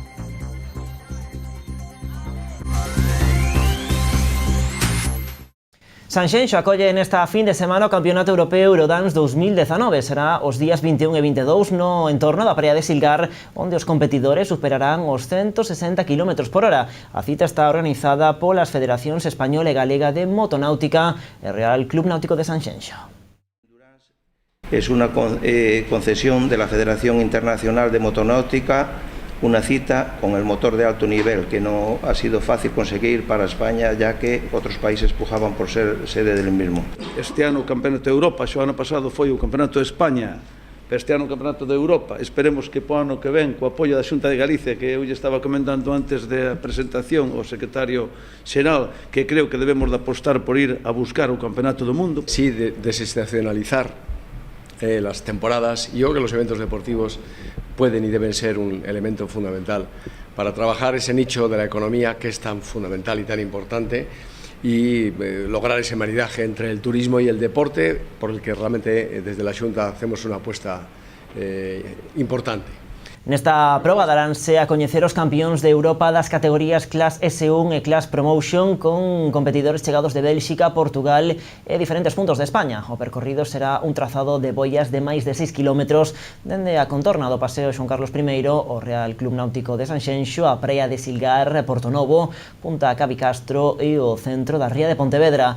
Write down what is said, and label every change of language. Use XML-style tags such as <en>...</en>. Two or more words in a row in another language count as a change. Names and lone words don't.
<gl>Sanxenxo acolle nesta fin de semana o Campeonato Europeo Eurodance 2019. Será os días 21 e 22 no entorno da praia de Silgar, onde os competidores superarán os 160 km/h. A cita está organizada polas Federacións Española e Galega de Motonáutica e Real Club Náutico de Sanxenxo.</gl> <es>Es una concesión de la Federación Internacional de Motonáutica, una cita con el motor de alto nivel que no ha sido fácil conseguir para España, ya que otros países pujaban por ser sede del mismo.</es> <gl>Este ano o Campeonato de Europa, xa o ano pasado foi o Campeonato de España, pero este ano o Campeonato de Europa. Esperemos que po ano que ven, co apoio da Xunta de Galicia, que eu lle estaba comentando antes da presentación ao secretario xeral, que creo que debemos de apostar por ir a buscar o Campeonato do Mundo.</gl> <es>Sí, desestacionalizar las temporadas. Yo creo que los eventos deportivos pueden y deben ser un elemento fundamental para trabajar ese nicho de la economía que es tan fundamental y tan importante y lograr ese maridaje entre el turismo y el deporte, por el que realmente desde la Xunta hacemos una apuesta importante.</es> <gl>Nesta proba daránse a coñecer os campións de Europa das categorías Class S1 e Class Promotion con competidores chegados de Bélxica, Portugal e diferentes puntos de España. O percorrido será un trazado de boias de máis de 6 km dende a contorna do Paseo Xoán Carlos I, o Real Club Náutico de Sanxenxo, a praia de Silgar, Portonovo, Punta Cabicastro e o centro da ría de Pontevedra.</gl>